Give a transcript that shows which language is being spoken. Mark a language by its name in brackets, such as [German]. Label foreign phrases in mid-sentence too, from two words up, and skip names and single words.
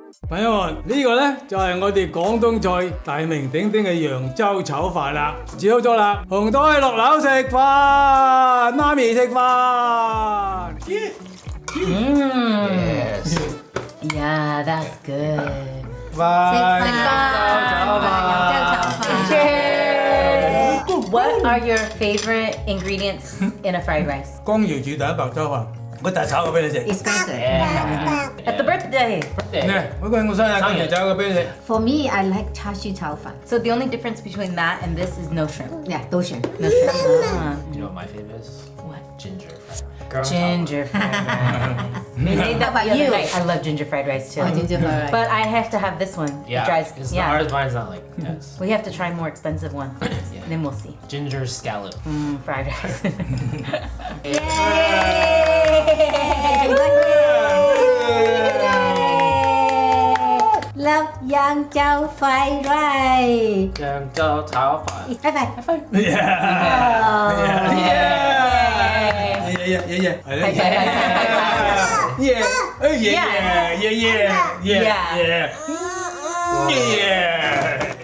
[Cantonese] 朋友們，呢個呢就係我哋廣東菜大名鼎鼎嘅揚州炒飯啦，煮好咗啦，紅袋落樓食飯，媽咪食飯。 [English] Yes. Yeah, that's good. [Cantonese] 飯。 [English] Cheers. What are your favorite ingredients in a fried rice? [Cantonese] 江瑤煮蛋白粥飯，我大炒個俾你食。 [English] Expensive. At the birthday. [Cantonese] 我個我生日江瑤炒個俾你食。 [English] For me, I like [Cantonese] 叉燒炒飯. [English] So the only difference between that and this is no shrimp. Yeah, Doshan. No shrimp. Ah. You know what my favorite is? What? Ginger. Ginger fried rice. We made that How about the other you? night. I love ginger fried rice too. Oh, ginger fried rice. But I have to have this one. Yeah. It dries. Because Yeah. mine's not like yes. We have to try more expensive ones. Then we'll see. Ginger scallop. Fried rice. Love Yangzhou fried rice. [Cantonese] 揚州炒飯。 [English] High five. High five. Yeah. Yeah. Yeah. Yeah. Yeah. High five, high five, high five. Yeah. Oh yeah. Yeah. Yeah. Yeah. Yeah. Yeah. Yeah.